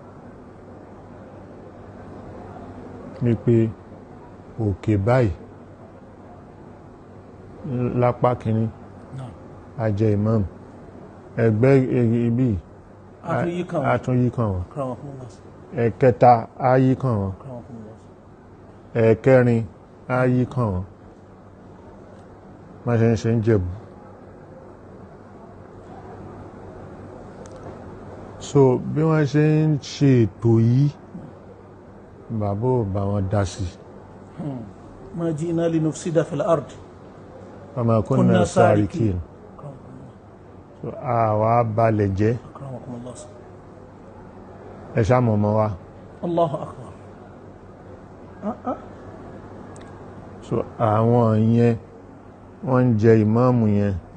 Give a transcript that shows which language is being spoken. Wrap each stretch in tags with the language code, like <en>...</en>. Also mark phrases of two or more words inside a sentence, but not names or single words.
<yo>Ní pé òkè báyìí lápá kìíní á jẹ ìmáàmù, ẹgbẹ́ ibi àtún yí kàn wọ́n, ẹ̀kẹta á yí kàn wọ́n, ẹ̀kẹrin á yí kàn wọ́n. Má ṣe ń Jẹ̀bú. So bí wọ́n ṣe ń ṣe ètò yìí, bàbá ò bá wọn dá sí.</yo> <ar>ما جئنا لنفسد في الأرض وما كنا سارقين.</ar> <yo>àwa balẹ̀ jẹ́</yo> <ar>akramakumullah</ar> <yo>ẹ ṣàmọ̀ mọ́ wa</yo> <ar>الله أكبر</ar> <yo>so àwọn yẹn wọ́n ń jẹ ìmáàmù yẹn</yo>